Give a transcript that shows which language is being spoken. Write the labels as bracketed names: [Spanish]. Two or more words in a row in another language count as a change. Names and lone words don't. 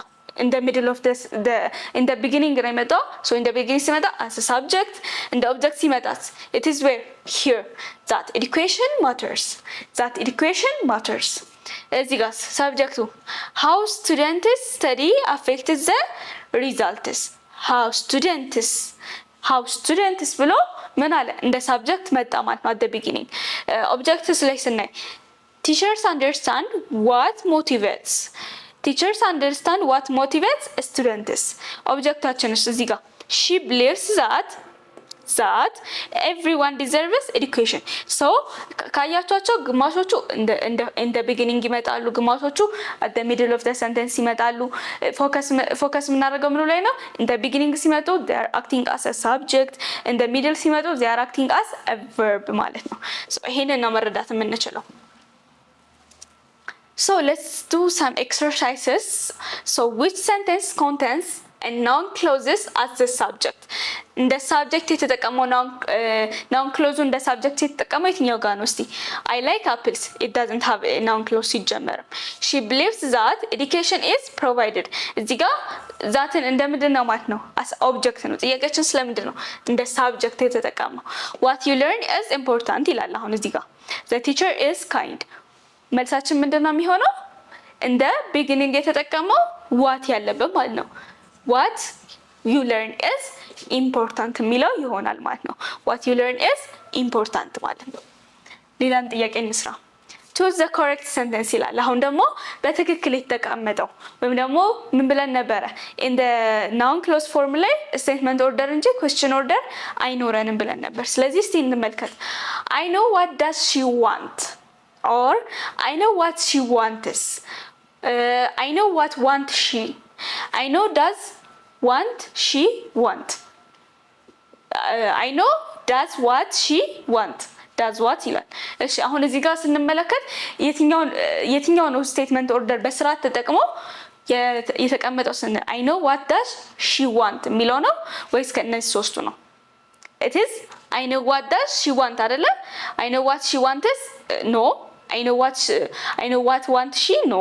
[English] in the middle of in the beginning [Amharic] ነው የመጣው። [English] so in the beginning ሲመጣ as a subject in the object ሲመጣስ it is where here that education matters [Amharic] እዚህ ጋር ሰብጀክቱ [English] how students study affected the results how students [Amharic] ብሎ ምን አለ እንደ ሳብጀክት መጣ ማለት ነው [English] at the beginning። objects [Amharic] ላይ ስናይ [English] teachers understand what motivates students [Amharic] ኦብጀክታችን እዚህ ጋር [English] she believes that everyone deserves education so [Amharic] ካያቻቸው ግማሾቹ [English] in the beginning [Amharic] ይመጣሉ፣ ግማሾቹ [English] at the middle of the sentence [Amharic] ይመጣሉ። ፎከስ የምናደርገው ምን ላይ ነው? [English] in the beginning ሲመጡ they are acting as a subject in the middle ሲመጡ they are acting as a verb [Amharic] ማለት ነው። [English] so [Amharic] ይሄንን ነው መረዳት የምንችለው። [English] So let's do some exercises. So which sentence contains a noun clauses as the subject? [Amharic] እንደ subject የተጠቀመው [English] noun clause [Amharic] እንደ subject የተጠቀመው የትኛው ጋር ነው? [English] እስቲ I like apples. It doesn't have a noun clause ሲጀመር። She believes that education is provided. [Amharic] እዚህ ጋር ዛትን እንደምንድን ነው ማለት ነው? [English] as object [Amharic] ነው። ጥያቄያችን ስለምንድን ነው እንደ subject የተጠቀመው? [English] What you learn is important [Amharic] ይላል። አሁን እዚህ ጋር [English] the teacher is kind. [Amharic] መልሳችን ምንድነው የሚሆነው? እንደ ቢጊኒንግ የተጠቀመው what ያለበት ማለት ነው። [English] what you learn is important [Amharic] የሚለው ይሆናል ማለት ነው። what [English] you learn is important [Amharic] ማለት ነው። ሌላም ጥያቄ እንስራ። [English] choose the correct sentence [Amharic] ይላል። አሁን ደግሞ በትክክል የተቀመጠው ወይም ደግሞ ምን ብለን ነበረ [English] in the noun clause form ላይ statement order እንጂ question order [Amharic] አይኖረንም ብለን ነበር። ስለዚህ እስቲ እንመልከት። [English] I know what does she want or I know what she wants. I know what want she. I know does want she want. I know does what she want. does what [Amharic] ይላል። እሺ አሁን እዚህ ጋር ስንመለከት የትኛው ነው [English] statement order [Amharic] በስርዓት ተጠቅሞ የተቀመጠው ስንል [English] I know what does she want [Amharic] የሚለው ነው ወይስ ከነዚህ ሶስቱ ነው? [English] It is I know what does she want አይደለ? I know what she wants no. I know what want she no.